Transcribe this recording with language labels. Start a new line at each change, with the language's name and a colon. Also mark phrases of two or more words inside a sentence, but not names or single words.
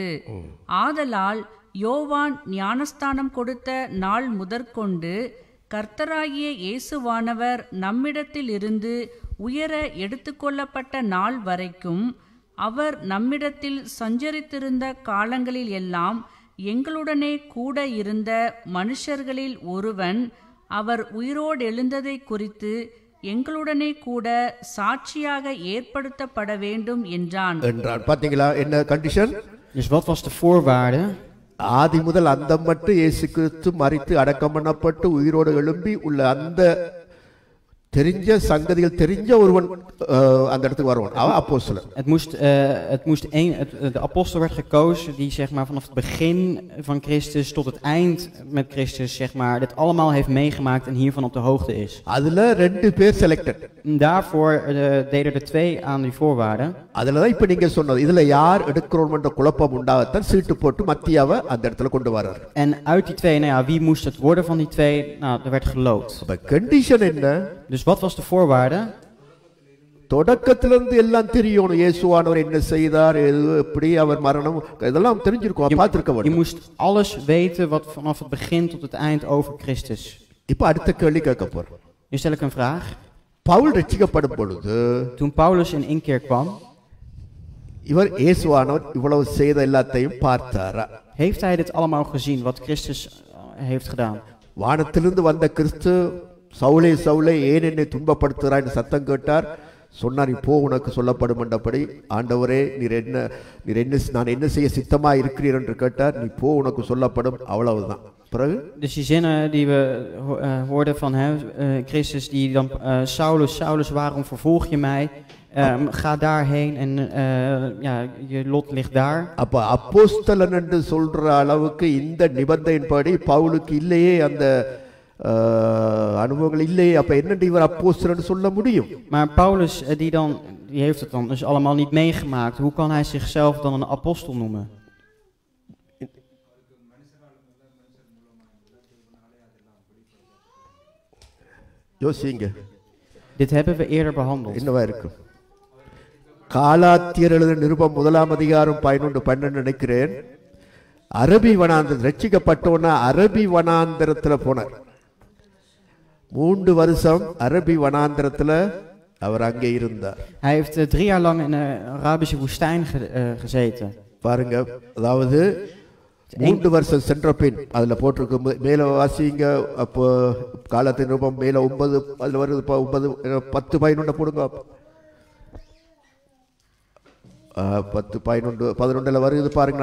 Tamil: ஆதலால் யோவான் ஞானஸ்தானம் கொடுத்த நாள் முதற்கொண்டு கர்த்தராகிய இயேசுவானவர் நம்மிடத்தில் இருந்து உயர எடுத்துக்கொள்ளப்பட்ட நாள் வரைக்கும் அவர் நம்மிடத்தில் சஞ்சரித்திருந்த காலங்களில் எல்லாம் எங்களுடனே கூட இருந்த மனுஷர்களில் ஒருவன் அவர் உயிரோடெழுந்ததை குறித்து எங்களுடனே கூட சாட்சியாக ஏற்படுத்தப்பட வேண்டும் என்றான். என்றான். பாத்தீங்களா என்ன கண்டிஷன்?
Dutch: Dus wat was de voorwaarde?
Tamil: ஆதி முதல் அந்தம் மட்டும் இயேசு கிறிஸ்து மரித்து அடக்கம் பண்ணப்பட்டு உயிரோடு எழும்பி உள்ள அந்த தெரிஞ்ச சங்கதிகள் தெரிஞ்ச ஒருவன் அந்த இடத்துக்கு வருவான். அவன் அப்போஸ்தலன்.
Dutch: De apostel werd gekozen die zeg maar vanaf het begin van Christus tot het eind met Christus zeg maar dit allemaal heeft meegemaakt en hiervan op de hoogte is.
Tamil: அதுல ரெண்டு பேர் செலக்டட்.
Dutch: Daarvoor deden er 2 aan die voorwaarden.
Tamil: அதுல தான் இப்ப நீங்க சொன்னது இதுல யார் எடுக்கிறோம்ன்ற குழப்பம் உண்டாகத்தான் சீட்டு போட்டு மத்தியாவை அந்த இடத்துல கொண்டு வரார்.
Dutch: En uit die 2, nou ja, wie moest het worden van die 2? Nou, er werd geloot.
Tamil: அப்ப கண்டிஷன் என்ன?
Dutch: Dus wat was de voorwaarde?
Tamil: தொடக்கத்திலிருந்து எல்லாம் தெரியும். இயேசுவானவர் என்ன செய்தார், எப்படி அவர் மரணம், இதெல்லாம் தெரிஞ்சிருக்கும், பார்த்திருக்க வேண்டும்.
Dutch: Je moest alles weten wat vanaf het begin tot het eind over Christus.
Tamil: இப்ப அடுத்த கேள்வி கேட்க போறோம்.
Dutch: Nu stel ik een vraag.
Tamil: பவுல் ரட்சிக்கப்படும் பொழுது
Dutch: Toen Paulus in inkeer kwam,
Tamil: இவர் இயேசுவானவர் இவ்வளவு செய்த எல்லாத்தையும் பார்த்தாரா?
Dutch: heeft hij dit allemaal gezien wat Christus heeft gedaan?
Tamil: வானத்திலிருந்து வந்த கிறிஸ்து சவுலே சவுலே ஏன் என்னை துன்பப்படுத்துகிறாய் என்று சத்தம் கேட்டார். சொன்னார், இப்போ உனக்கு சொல்லப்படும் என்றபடி ஆண்டவரே நான் என்ன செய்ய சித்தமா இருக்கிறீர் என்று கேட்டார். நீ போ உனக்கு சொல்லப்படும், அவ்வளவுதான். பிறகு
Dutch: Dus die zinnen die we hoorden van hem, Christus die dan Saulus, Saulus, waarom vervolg je mij? Ga daarheen en ja, je lot ligt daar.
Tamil: அப்ப அப்போஸ்தலன் என்று சொல்ற அளவுக்கு இந்த நிபந்தனையின்படி பவுலுக்கு இல்லையே அந்த அனுபவங்கள் இல்லையே. அப்ப என்னடி இவர் அப்போஸ்தலன் சொல்ல முடியும்?
Dutch: Maar Paulus die heeft het dan dus allemaal niet meegemaakt. Hoe kan hij zichzelf dan een apostel noemen?
Tamil: யோசிங்க.
Dutch: Dit hebben we eerder behandeld.
Tamil: என்னவா இருக்கும்? காலாத்தியர் எழுதின நிருபம் 1 அதிகாரம் 11-12 நினைக்கிறேன். அரபி வனாந்தரம் ரட்சிக்கப்பட்டோன்னா அரபி வனாந்தரத்துல போனார். 3 வருஷம் அரபி வனாந்தரத்துல அவர் அங்கே இருந்தார்.
Dutch: Hij heeft 3 jaar lang in de Arabische woestijn gezeten.
Tamil: பாருங்க, அதாவது 3 வருஷம் சென்ற பின் அதுல போட்டிருக்கு, மேல வாசிங்க. அப்போ காலத்தின் ரூபம் மேல 9 அதுல வருது, 9 10 11 போடுங்க. 10 11 11 வருது பாருங்க.